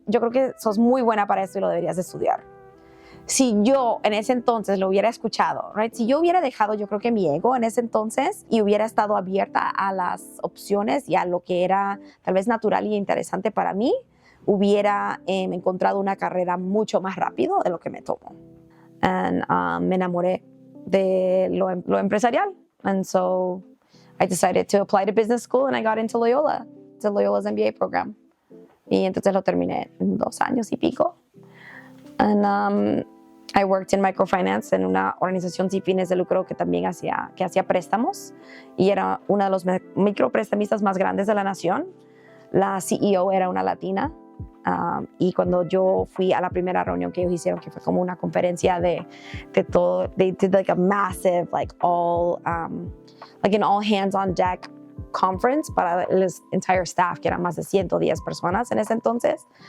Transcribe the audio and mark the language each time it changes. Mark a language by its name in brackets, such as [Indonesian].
[Spanish] Yo creo que sos muy buena para esto y lo deberías de estudiar. Si yo en ese entonces lo hubiera escuchado, [English] right? [Spanish] Si yo hubiera dejado, yo creo que mi ego en ese entonces y hubiera estado abierta a las opciones y a lo que era tal vez natural y interesante para mí, hubiera encontrado una carrera mucho más rápido de lo que me tomó. Me enamoré de lo empresarial. [English] And so I decided to apply to business school and I got into Loyola's MBA program. [Spanish] Y entonces lo terminé en 2 años y pico. [English] And I worked in microfinance [Spanish] en una organización sin fines de lucro que también hacía préstamos y era una de los microprestamistas más grandes de la nación. La CEO era una latina. Y cuando yo fui a la primera reunión que ellos hicieron, que fue como una conferencia de todo, [English] they did like a massive, like an all hands on deck conference [Spanish] para el [English] entire staff, [Spanish] que eran más de 110 personas en ese entonces.